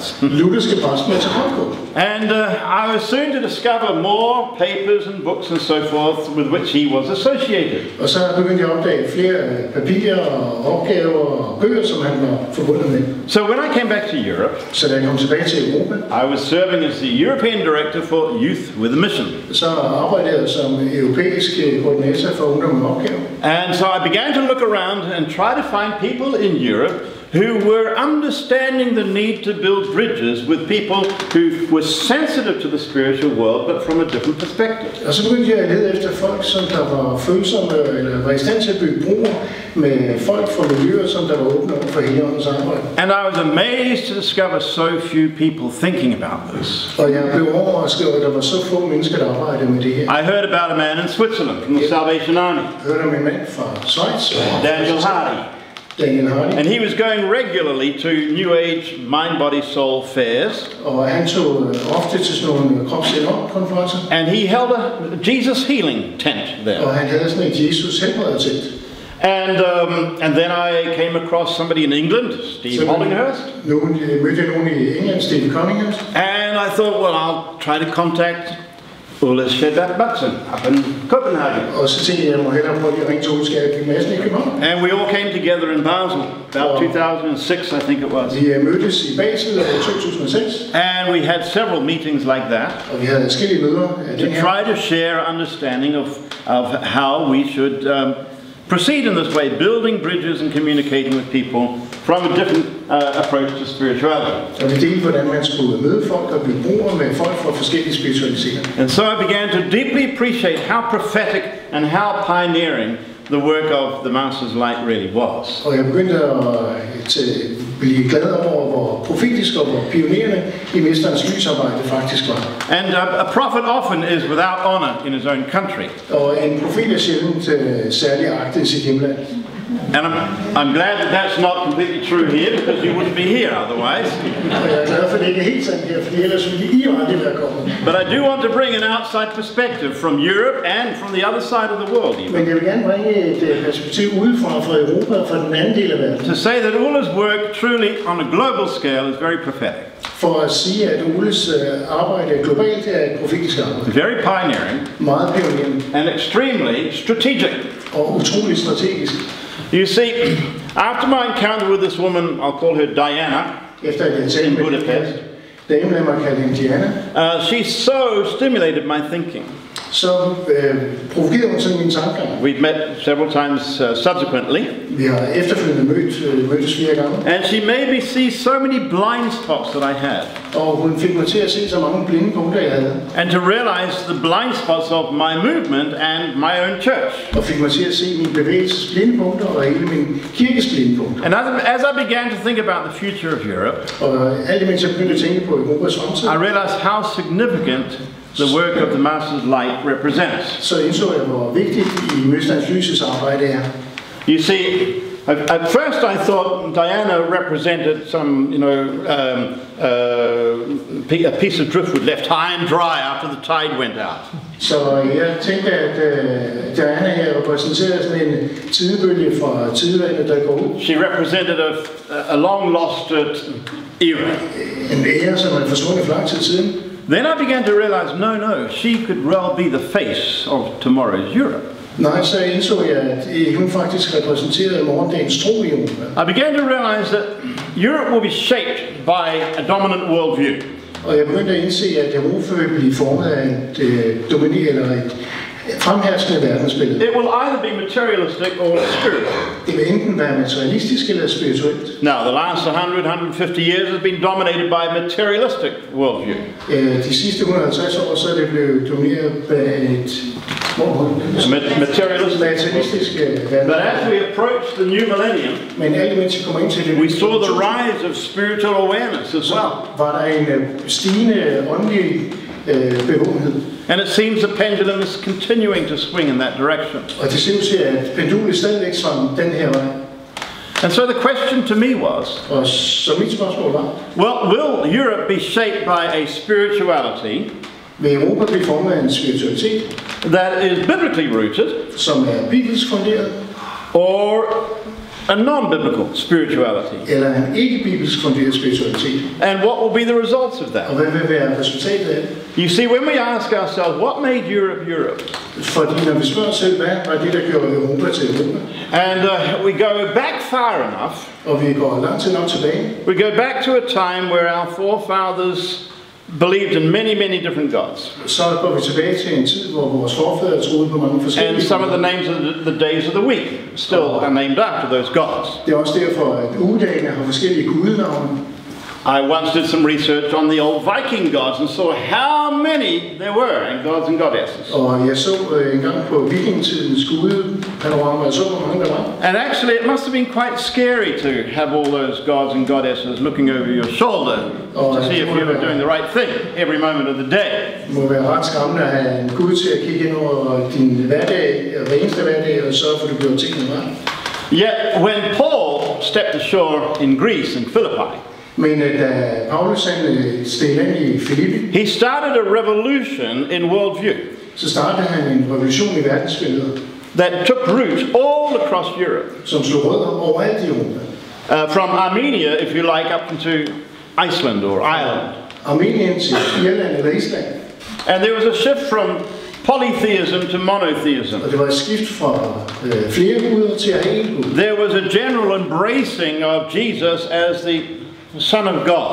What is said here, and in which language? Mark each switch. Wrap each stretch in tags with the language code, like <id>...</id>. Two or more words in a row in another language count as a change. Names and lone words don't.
<da>lutherske præst med tarotkort.</da> <en>And I was soon to discover more papers and books and so forth with which he was associated.</en> <da>Og så begyndte jeg at opdage flere papirer og opgaver og bøger, som han var forbundet med.</da> <en>So when I came back to Europe,</en> <da>Så da jeg kom tilbage til Europa,</da> <en>I was serving as the European Director for Youth with a Mission.</en> <da>så arbejdede jeg som europæisk koordinator for ungdom med opgaver.</da> <en>And so I began to look around and try to find people in Europe who were understanding the need to build bridges with people who were sensitive to the spiritual world but from a different perspective.</en> <da>Og så begyndte jeg at lede efter folk, som der var følsomme eller var i stand til at bygge broer med folk fra miljøer, som der var åbne over for Helligåndens arbejde.</da> <en>And I was amazed to discover so few people thinking about this.</en> <da>Og jeg blev overrasket over, at der var så få mennesker, der arbejdede med det her.</da> <en>I heard about a man in Switzerland from the Salvation Army,</en> <da>Jeg hørte om en mand fra Schweiz,</da> <en>Daniel Hardy.</en> <da>Daniel Hardy,</da> <en>And he was going regularly to New Age Mind, Body, Soul fairs.</en> <da>og han tog ofte til sådan nogle kropsindhold-konferencer,</da> <en>And he held a Jesus healing tent there.</en> <da>og han havde sådan et Jesus helbredetelt.</da> <en>And then I came across somebody in England, Steve Hollinghurst.</en> <da>Mødte nogen i England, Steve Hollinghurst,</da> <en>And I thought, well, I'll try to contact Ole Shedback Butson up in Copenhagen.</en> <da>og så tænkte jeg, jeg må hellere prøve at ringe til Olskab i Madsen i København.</da> <en>And we all came together in Basel, about 2006, I think it was.</en> <da>Vi mødtes i Basel i 2006,</da> <en>And we had several meetings like that</en> <da>og vi havde forskellige møder af</da> <en>to</en> <da>den her,</da> <en>try to share understanding of how we should proceed in this way, building bridges and communicating with people from a different approach to spirituality.</en> <da>og vi delte, hvordan man skulle møde folk og bygge broer med folk fra forskellige spiritualiseringer.</da> <en>And so I began to deeply appreciate how prophetic and how pioneering the work of the Master's light really was.</en> <da>Og jeg begyndte at blive glad over, hvor profetisk og hvor pionerende i Mesterens lysarbejde faktisk var.</da> <en>And a prophet often is without honor in his own country.</en> <da>Og en profet er sjældent særlig agtet i sit hjemland.</da> <en>And I'm glad that that's not completely true here, because you wouldn't be here otherwise.</en> <da>Og jeg er glad for, at det ikke er helt sandt her, fordi ellers ville I jo aldrig være kommet.</da> <en>But I do want to bring an outside perspective from Europe and from the other side of the world even.</en> <da>Men jeg vil gerne bringe et perspektiv udefra fra Europa og fra den anden del af verden.</da> <en>To say that Ulla's work truly on a global scale is very prophetic.</en> <da>For at sige, at Oles arbejde globalt er et profetisk arbejde.</da> <en>Very pioneering.</en> <da>Meget pionerende.</da> <en>And extremely strategic.</en> <da>Og utrolig strategisk.</da> <en>You see, after my encounter with this woman, I'll call her Diana, in Budapest, she so stimulated my thinking.</en> <da>Så provokerede hun sådan mine tanker.</da> <en>We've met several times subsequently.</en> <da>Vi har efterfølgende mødtes flere gange.</da> <en>And she made me see so many blind spots that I had.</en> <da>Og hun fik mig til at se så mange blinde punkter jeg havde.</da> <en>And to realize the blind spots of my movement and my own church.</en> <da>Og fik mig til at se min bevægelses blinde punkter og hele min kirkes blinde punkter.</da> <en>And as I began to think about the future of Europe,</en> <da>og alt imens jeg begyndte at tænke på Europas fremtid,</da> <en>I realized how significant the work of the Master's light represents.</en> <da>Så indså jeg, hvor vigtigt i Mesterens lysets arbejde er.</da> <en>You see, at first I thought Diana represented some, a piece of driftwood left high and dry after the tide went out.</en> <da>Så jeg tænkte, at Diana her repræsenterer sådan en tidebølge fra tidevandet, der går ud.</da> <en>She represented a long lost era.</en> <da>En ære, som er forsvundet for lang tid siden.</da> <en>Then I began to realize, no, she could well be the face of tomorrow's Europe.</en> <da>Nej, så indså jeg, at hun faktisk repræsenterede morgendagens tro i Europa.</da> <en>I began to realize that Europe will be shaped by a dominant worldview.</en> <da>Og jeg begyndte at indse, at Europa vil blive formet af et dominerende eller et fremherskende verdensbillede.</da> <en>It will either be materialistic or spiritual.</en> <da>Det vil enten være materialistisk eller spirituelt.</da> <en>Now, the last 150 years has been dominated by a materialistic worldview.</en> <da>De sidste 150 år så er det blevet domineret af et materialistisk</da> <en>But as we approach the new millennium,</en> <da>men alt imens vi kommer ind til det,</da> <en>we saw the rise of spiritual awareness as well.</en> <da>Var der en stigende åndelig bevågenhed.</da> <en>And it seems the pendulum is continuing to swing in that direction.</en> <da>Og det ser ud til, at pendulet stadigvæk svang den her vej.</da> <en>And so the question to me was,</en> <da>og så mit spørgsmål var,</da> <en>will Europe be shaped by a spirituality</en> <da>vil Europa blive formet af en spiritualitet,</da> <en>that is biblically rooted,</en> <da>som er bibelsk funderet,</da> <en>or a non-biblical spirituality?</en> <da>Eller en ikke-bibelsk funderet spiritualitet.</da> <en>And what will be the results of that?</en> <da>Og hvad vil være resultatet af det?</da> <en>You see, when we ask ourselves, what made Europe Europe?</en> <da>Fordi når vi spørger selv, hvad var det, der gjorde Europa til Europa?</da> <en>And we go back far enough.</en> <da>Og vi går langt nok tilbage.</da> <en>We go back to a time where our forefathers believed in many different gods.</en> <da>Så går vi tilbage til en tid, hvor vores forfædre troede på mange forskellige.</da> <en>And some of the names of the days of the week still are named after those gods.</en> <da>Det er også derfor, at ugedagene har forskellige gudenavne.</da> <en>I once did some research on the old Viking gods and saw how many there were in gods and goddesses.</en> <da>Og jeg så en gang på vikingetidens gudepanorama, og så hvor mange der var.</da> <en>And actually it must have been quite scary to have all those gods and goddesses looking over your shoulder to see if you were doing the right thing every moment of the day.</en> <da>Det må være ret skræmmende at have en gud til at kigge ind over din hverdag, hver eneste hverdag, og sørge for, at du gjorde tingene ret.</da> <en>Yet when Paul stepped ashore in Greece in Philippi,</en> <da>men da Paulus steg land i Filippi,</da> <en>he started a revolution in worldview.</en> <da>Så startede han en revolution i verdensbilledet.</da> <en>That took root all across Europe.</en> <da>Som slog rødder overalt i Europa.</da> <en>From Armenia, if you like, up into Iceland or Ireland.</en> <da>Armenien til Irland eller Island.</da> <en>And there was a shift from polytheism to monotheism.</en> <da>Og det var et skift fra flere guder til at have en gud.</da> <en>There was a general embracing of Jesus as the Son of God.</en>